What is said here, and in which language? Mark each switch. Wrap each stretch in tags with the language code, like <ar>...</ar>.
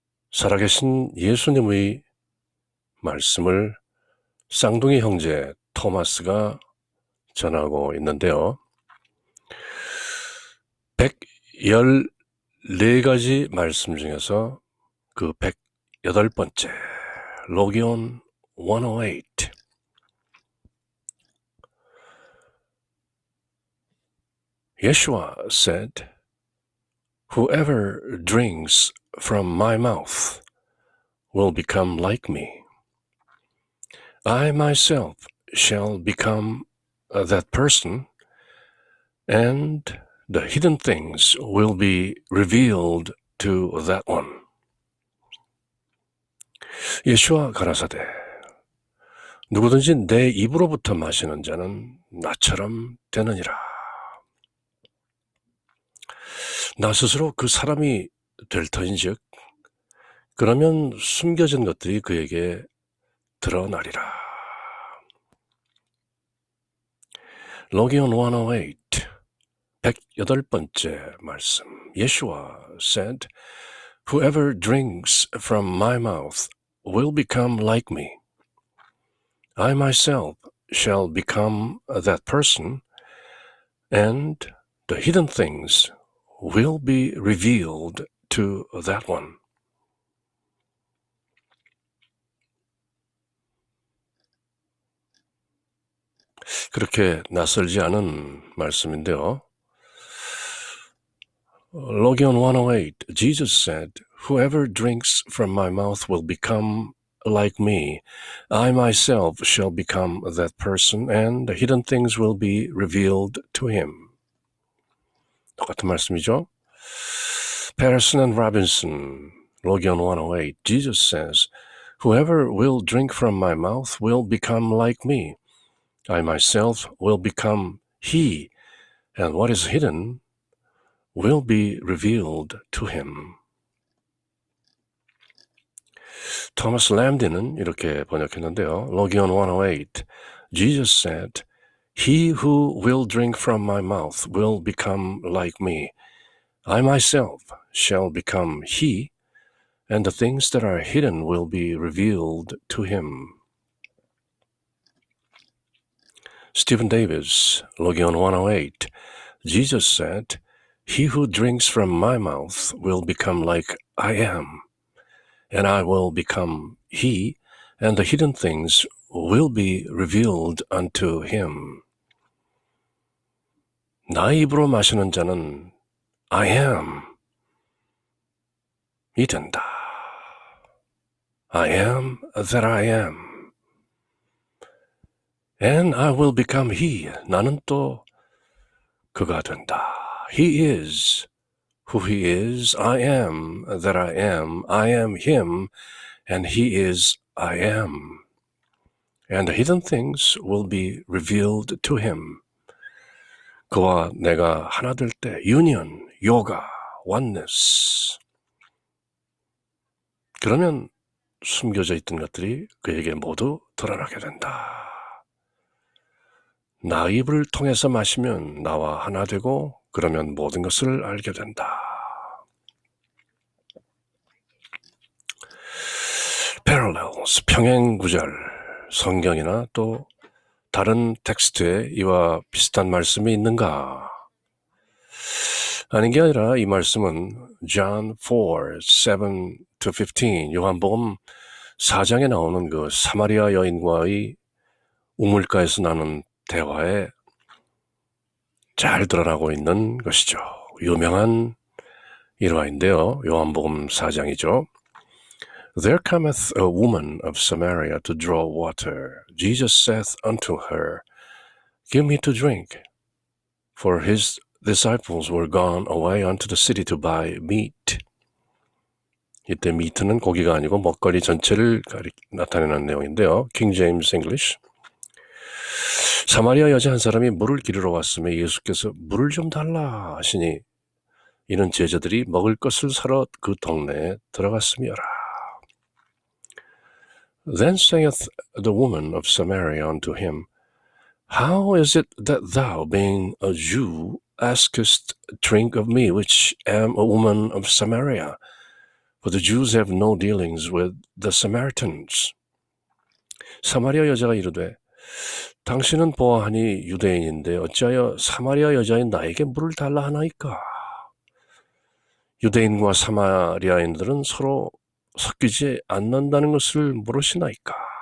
<ko>살아계신 예수님의 말씀을 쌍둥이 형제 토마스가 전하고 있는데요. 114가지 말씀 중에서 그 108번째, 로기온 108.</ko> <en>Yeshua said, "Whoever drinks from my mouth will become like me. I myself shall become that person, and the hidden things will be revealed to that one."</en> <ko>예수와 가라사대, 누구든지 내 입으로부터 마시는 자는 나처럼 되느니라. 나 스스로 그 사람이 될 터인즉 그러면 숨겨진 것들이 그에게 드러나리라. 로기온 108, 108번째 말씀.</ko> <en>Yeshua said, "Whoever drinks from my mouth will become like me. I myself shall become that person, and the hidden things will be revealed to that one."</en> <ko>그렇게 낯설지 않은 말씀인데요.</ko> <en>로기온 108, Jesus said, "Whoever drinks from my mouth will become like me. I myself shall become that person, and the hidden things will be revealed to him."</en> <ko>똑같은 말씀이죠.</ko> <en>Patterson and Robinson, 로기온 108, Jesus says, "Whoever will drink from my mouth will become like me. I myself will become he, and what is hidden will be revealed to him.</en> <ko>토마스 램디는 이렇게 번역했는데요.</ko> <en>로기온 108, Jesus said, "He who will drink from my mouth will become like me. I myself shall become he, and the things that are hidden will be revealed to him." Stephen Davis, 로기온 108, Jesus said, "He who drinks from my mouth will become like I am, and I will become he, and the hidden things will be revealed unto him."</en> <ko>나의 입으로 마시는 자는</ko> <en>I am</en> <ko>이 된다.</ko> <en>I am that I am. And I will become he.</en> <ko>나는 또 그가 된다.</ko> <en>He is who he is. I am that I am. I am him, and he is I am. And the hidden things will be revealed to him.</en> <ko>그와 내가 하나 될 때,</ko> <en>union, yoga, oneness.</en> <ko>그러면 숨겨져 있던 것들이 그에게 모두 드러나게 된다. 나의 입을 통해서 마시면 나와 하나 되고, 그러면 모든 것을 알게 된다. Parallels, 평행구절, 성경이나 또 다른 텍스트에 이와 비슷한 말씀이 있는가? 아닌 게 아니라 이 말씀은 John 4, 7-15, 요한복음 4장에 나오는 그 사마리아 여인과의 우물가에서 나눈 대화에 잘 드러나고 있는 것이죠. 유명한 일화인데요. 요한복음 4장이죠.</ko> <en>"There cometh a woman of Samaria to draw water. Jesus saith unto her, Give me to drink. For his disciples were gone away unto the city to buy meat."</en> <ko>이때 meat는 고기가 아니고 먹거리 전체를 나타내는 내용인데요.</ko> <en>King James English.</en> <ko>사마리아 여자 한 사람이 물을 기르러 왔으며 예수께서 물을 좀 달라 하시니 이는 제자들이 먹을 것을 사러 그 동네에 들어갔음이어라.</ko> <en>Then saith the woman of Samaria unto him, How is it that thou, being a Jew, askest drink of me, which am a woman of Samaria? For the Jews have no dealings with the Samaritans.</en> <ko>사마리아 여자가 이르되, 당신은 보아하니 유대인인데 어찌하여 사마리아 여자인 나에게 물을 달라 하나이까? 유대인과 사마리아인들은 서로 섞이지 않는다는 것을 모르시나이까?</ko>